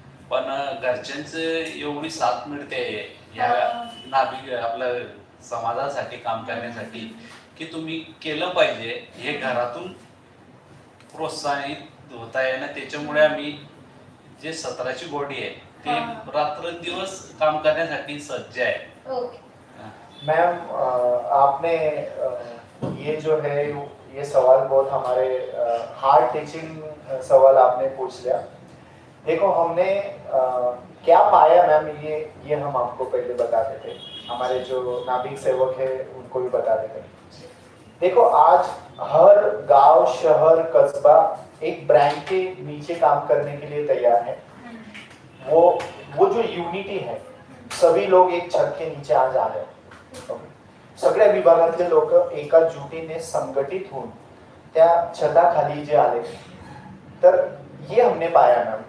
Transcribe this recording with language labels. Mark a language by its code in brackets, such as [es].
[mr] पण घरच्यांचं एवढी साथ मिळते या नाभिक आपल्या समाजासाठी काम करण्यासाठी की तुम्ही केलं पाहिजे, हे घरातून प्रोत्साहित होत आहे ना. त्याच्यामुळे आम्ही जे 17ची बॉडी आहे ते रात्रंदिवस काम करण्यासाठी सज्ज आहे. ओके. [hi] मैम आपने ये जो है ये सवाल बहुत हमारे हार्ट टीचिंग सवाल आपने पूछ लिया. देखो हमने क्या पाया मैम, ये हम आपको पहले बता देते, हमारे जो नाभिक सेवक है उनको भी बता देते. देखो आज हर गांव शहर कस्बा एक ब्रांड के नीचे काम करने के लिए तैयार है. वो जो यूनिटी है, सभी लोग एक छत के नीचे आज आ गए. [mr] सगळ्या विभागातले लोक एका जुटीने संघटित होऊन त्या छताखाली जे आले, तर [hi] ये हमने पाया मैम.